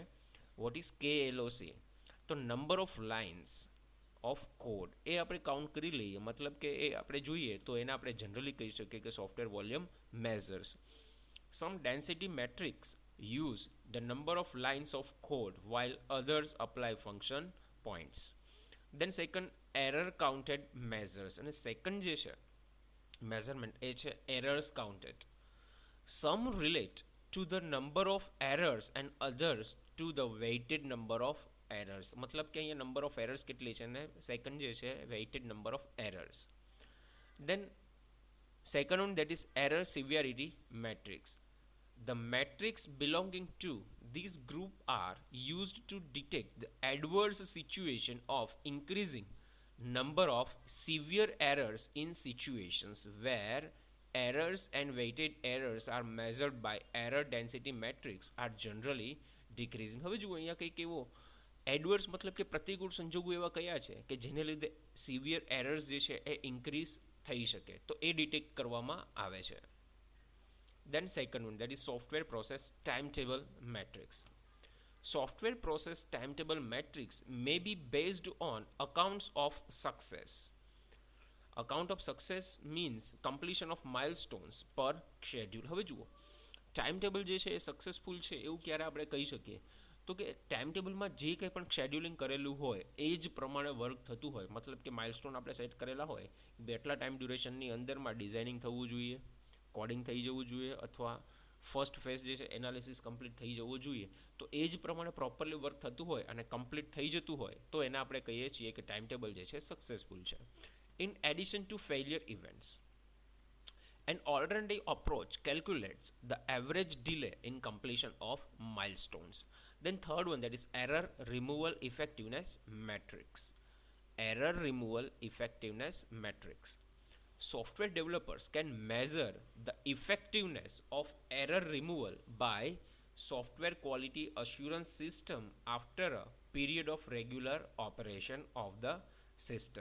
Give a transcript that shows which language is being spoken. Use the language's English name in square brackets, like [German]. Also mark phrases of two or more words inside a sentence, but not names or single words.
[English] what is KLOC? [Gujarati] તો [English] number of lines of code [Gujarati] એ આપણે કાઉન્ટ કરી લઈએ, મતલબ કે એ આપણે જોઈએ તો એને આપણે જનરલી કહી શકીએ કે [English] software volume measures. some density metrics use the number of lines of code while others apply function points. Then second, error counted measures. [Gujarati] અને સેકન્ડ જે છે મેઝરમેન્ટ એ છે [English] errors counted. Some relate to the number of errors and others to the weighted number of errors. [Gujarati] મતલબ કે અહીંયા [English] number of errors [Gujarati] કેટલી છે અને સેકન્ડ જે છે [English] weighted number of errors. Then second one, that is error severity matrix. The matrix belonging to this group are used to detect the adverse situation of increasing number of severe errors in situations where errors and weighted errors are measured by error density matrix are generally decreasing. [Gujarati] હવે જુઓ અહીંયા કંઈક એવો એડવર્સ મતલબ કે પ્રતિકૂળ સંજોગો એવા કયા છે કે જેને લીધે [English] severe errors [Gujarati] જે છે એ ઇન્ક્રીઝ થઈ શકે, તો એ ડિટેક્ટ કરવામાં આવે છે. [English] Then second one, that is software process timetable matrix. Software process timetable matrix may be based on accounts of success. Account of success means completion of milestones per schedule. [Gujarati] હવે જુઓ, [English] time table [Gujarati] જે છે એ સક્સેસફુલ છે એવું ક્યારે આપણે કહી શકીએ? તો કે ટાઈમ ટેબલમાં જે કંઈ પણ શેડ્યુલિંગ કરેલું હોય એ જ પ્રમાણે વર્ક થતું હોય, મતલબ કે માઇલસ્ટોન આપણે સેટ કરેલા હોય કે એટલા ટાઈમ ડ્યુરેશનની અંદરમાં ડિઝાઇનિંગ થવું જોઈએ, કોડિંગ થઈ જવું જોઈએ, અથવા [English] first phase [Gujarati] જે છે એનાલિસિસ કમ્પ્લીટ થઈ જવું જોઈએ. તો એ જ પ્રમાણે [English] properly work [Gujarati] થતું હોય અને કમ્પ્લીટ થઈ જતું હોય તો એને આપણે કહીએ છીએ કે [English] time table [Gujarati] જે છે સક્સેસફુલ છે. [English] in addition to failure events, an alternative approach calculates the average delay in completion of milestones. Then third one, that is error removal effectiveness matrix. Error removal effectiveness matrix. Software developers can measure the effectiveness of error removal by software quality assurance system after a period of regular operation of the system.